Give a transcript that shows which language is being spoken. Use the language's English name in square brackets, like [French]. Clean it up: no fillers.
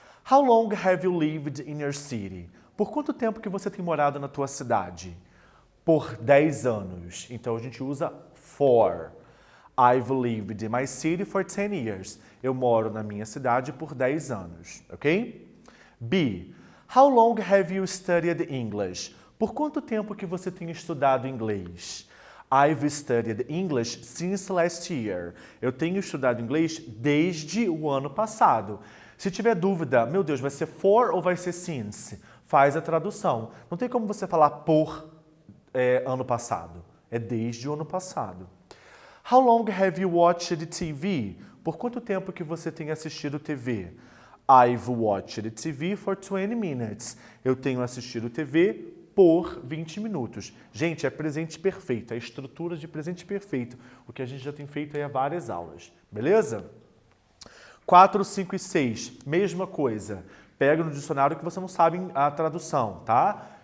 [English] How long have you lived in your city? [Portuguese] Por quanto tempo que você tem morado na tua cidade? Por 10 anos. Então, a gente usa [English] for. I've lived in my city for 10 years. [Portuguese] Eu moro na minha cidade por 10 anos, ok? B. [English] How long have you studied English? [Portuguese] Por quanto tempo que você tem estudado inglês? [English] I've studied English since last year. [Portuguese] Eu tenho estudado inglês desde o ano passado. Se tiver dúvida, meu Deus, vai ser for ou vai ser since? Faz a tradução. Não tem como você falar por ano passado. É desde o ano passado. [English] How long have you watched TV? [Portuguese] Por quanto tempo que você tem assistido TV? [English] I've watched TV for 20 minutes. [Portuguese] Eu tenho assistido TV por 20 minutos. Gente, é presente perfeito, é a estrutura de presente perfeito, o que a gente já tem feito aí há várias aulas, beleza? 4, 5 e 6, mesma coisa. Pega no dicionário que você não sabe a tradução, tá?